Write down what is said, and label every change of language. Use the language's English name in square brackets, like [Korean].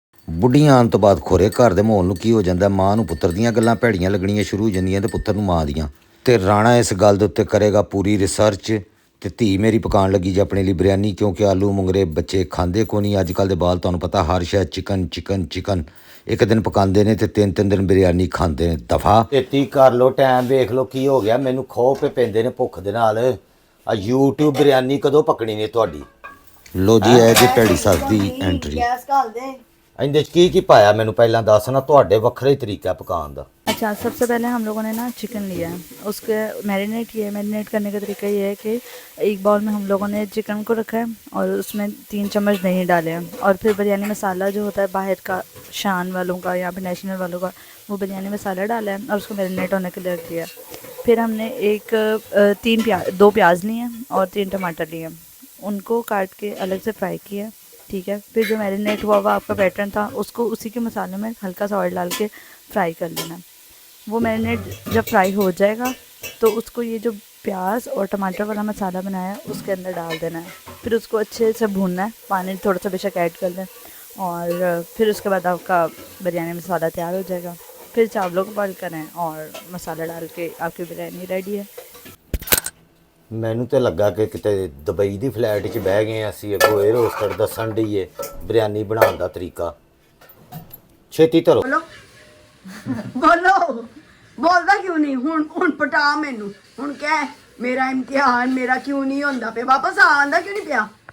[Punjabi] ਬੁੱਢੀਆਂ ਆਉਣ ਤੋਂ ਬਾਅਦ ਖੋਰੇ ਘਰ ਦੇ ਮਾਹੌਲ ਨੂੰ ਕੀ ਹੋ ਜਾਂਦਾ ਮਾਂ ਨੂੰ ਪੁੱਤਰ ਦੀਆਂ ਗੱਲਾਂ ਭੈੜੀਆਂ ਲੱਗਣੀਆਂ ਸ਼ੁਰੂ ਹੋ ਜਾਂਦੀਆਂ ਤੇ ਪੁੱਤਰ ਨੂੰ ਮਾਂ ਦੀਆਂ ਤੇ ਰਾਣਾ ਇਸ ਗੱਲ ਦੇ ਉੱਤੇ ਕਰੇਗਾ ਪੂਰੀ ਰਿਸਰਚ ਤੇ ਧੀ ਮੇਰੀ ਪਕਾਉਣ ਲੱਗੀ ਜੇ ਆਪਣੇ ਲਈ ਬਿਰਿਆਨੀ ਕਿਉਂਕਿ ਆਲੂ ਮੁੰਗਰੇ ਬੱਚੇ ਖਾਂਦੇ ਕੋ ਨਹੀਂ ਅੱਜ ਕੱਲ੍ਹ ਦੇ ਬਾਲ ਤੁਹਾਨੂੰ ਪਤਾ ਹਰ ਸ਼ਾਇਦ ਚਿਕਨ ਇੱਕ ਦਿਨ ਪਕਾਉਂਦੇ ਨੇ ਤੇ ਤਿੰਨ ਦਿਨ ਬਿਰਿਆਨੀ ਖਾਂਦੇ ਨੇ ਦਫਾ ਛੇਤੀ ਕਰ ਲੋ ਟਾਈਮ ਵੇਖ ਲੋ ਕੀ ਹੋ ਗਿਆ ਮੈਨੂੰ ਖੋਹ ਪੇ ਪੈਂਦੇ ਨੇ ਭੁੱਖ ਦੇ ਨਾਲ ਆ YouTube ਬਿਰਿਆਨੀ ਕਦੋਂ ਪਕਣੀ ਨੇ ਤੁਹਾਡੀ ਲੋ ਜੀ ਇਹ ਜੀ ਭੈੜੀ ਸੱਸ ਦੀ ਐਂਟਰੀ। ਗੈਸ ਘਾਲ ਦੇ। ਇਹਦੇ 'ਚ ਕੀ ਪਾਇਆ ਮੈਨੂੰ ਪਹਿਲਾਂ ਦੱਸ ਨਾ, ਤੁਹਾਡੇ ਵੱਖਰੇ ਤਰੀਕਾ पकाने ਦਾ। [Hindi] अच्छा, सबसे पहले हम लोगों ने ना चिकन लिया है, उसके मैरिनेट किया है। मैरिनेट करने का तरीका ये है कि एक बाउल में हम लोगों ने चिकन को रखा है और उसमें 3 चम्मच दही डाले हैं, और फिर बिरयानी मसाला जो होता है बाहर का, शान वालों का या फिर नेशनल वालों का, वो बिरयानी मसाला डाला है और उसको मैरिनेट होने के लिए रख दिया। फिर हमने 2 प्याज लिए हैं और 3 टमाटर लिए हैं, उनको काट के अलग से फ्राई किया, ठीक है। फिर जो मैरिनेट हुआ हुआ आपका पैटर्न था, उसको उसी के मसाले में हल्का सा ऑयल डाल के फ्राई कर लेना। वो मैरिनेट जब फ्राई हो जाएगा तो उसको ये जो प्याज और टमाटर वाला मसाला बनाया है उसके अंदर डाल देना है। फिर उसको अच्छे से भूनना है, पानी थोड़ा सा बेशक ऐड कर दें, और फिर उसके बाद आपका बिरयानी मसाला तैयार हो जाएगा। फिर चावलों को बॉयल करें और मसाला डाल के आपकी बिरयानी रेडी है। [Punjabi] ਮੈਨੂੰ ਤੇ ਲੱਗਾ ਕਿ ਕਿਤੇ ਦੁਬਈ ਦੀ ਫਲੈਟ 'ਚ ਬਹਿ ਗਏ ਅਸੀਂ, ਅੱਗੋਂ 에ਅਰ ਹੋਸਟਰ ਦੱਸਣ ਡਈਏ ਬਿਰਿਆਨੀ ਬਣਾਉਣ ਦਾ ਤਰੀਕਾ। ਛੇਤੀ ਧਰੋ। ਬੋਲੋ, ਬੋਲਦਾ ਕਿਉਂ ਨਹੀਂ? ਹੁਣ ਪਟਾ ਮੈਨੂੰ, ਹੁਣ ਕਹਿ ਮੇਰਾ ਇਮਤਿਹਾਨ ਮੇਰਾ ਕਿਉਂ ਨਹੀਂ ਹੁੰਦਾ ਪਿਆ, ਵਾਪਸ ਆਂਦਾ ਕਿਉਂ ਨਹੀਂ ਪਿਆ?